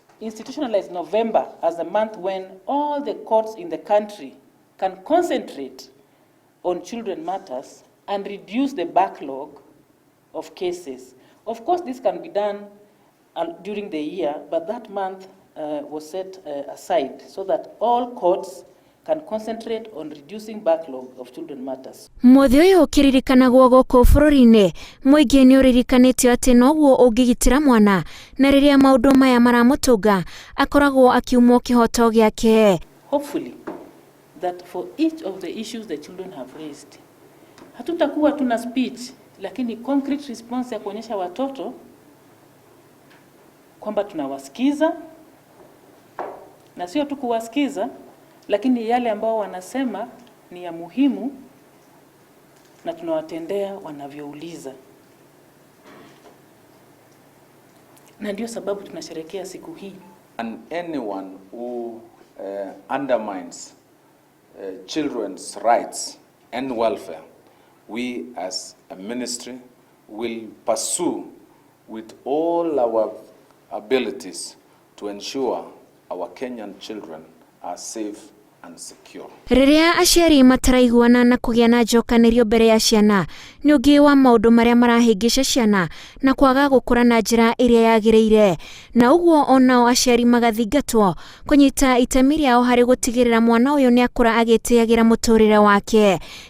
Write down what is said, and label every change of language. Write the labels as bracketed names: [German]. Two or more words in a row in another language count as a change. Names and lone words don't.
[English] Institutionalize November as a month when all the courts in the country can concentrate on children matters and reduce the backlog of cases. Of course, this can be done during the year, but that month was set aside so that all courts can concentrate on reducing backlog of children matters. [Kikuyu] Mũthĩ ũyũ ũkĩririkanagwo gũkũ bũrũri-inĩ, mũingĩ nĩ ũririkanĩtio atĩ noguo ũngĩgitĩra mwana, na rĩrĩa maũndũ maya maramũtũnga akoragwo akiumwo kĩhoto gĩake. [English] Hopefully that for each of the issues the children have raised, [Swahili] hatutakuwa tuna speech, lakini [English] concrete response [Swahili] ya kuonyesha watoto kwamba tunawasikiza, na sio tu kuwasikiza, lakini yale ambao wanasema ni ya muhimu na tunawatendea wanavyouliza. Na ndio sababu tunasherehekea siku hii. [English] And anyone who undermines children's rights and welfare, we as a ministry will pursue with all our abilities to ensure our Kenyan children are safe and secure. [Kikuyu] Rĩrĩa aciari mataraiguana na kũgĩa na njokanĩrio mbere ya ciana, nĩ ũngĩ wa maũndũ marĩa marahĩngĩca ciana na kwaga gũkũra na njĩra ĩrĩa yagĩrĩire, na ũguo onao aciari magathingatwo kũnyita itemi rĩao harĩ gũtigĩrĩra mwana ũyũ nĩ akũra agĩtĩagĩra mũtũrĩre wake.